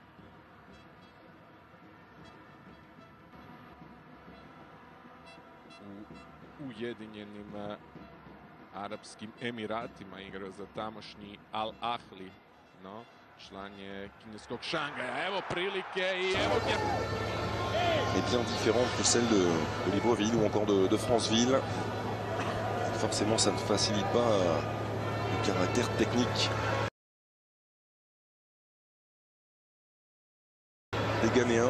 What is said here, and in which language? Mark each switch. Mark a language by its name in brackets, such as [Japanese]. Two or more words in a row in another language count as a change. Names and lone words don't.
[Croatian] U Ujedinjenim Arapskim Emiratima igra za tamošnji Al Ahli. No, šlanje kineskog Šangaja. Evo prilike i evo gdje... [French] est bien différente que celle de Libreville ou encore de Franceville. Forcément, ça ne facilite pas le caractère technique des Ghanéens.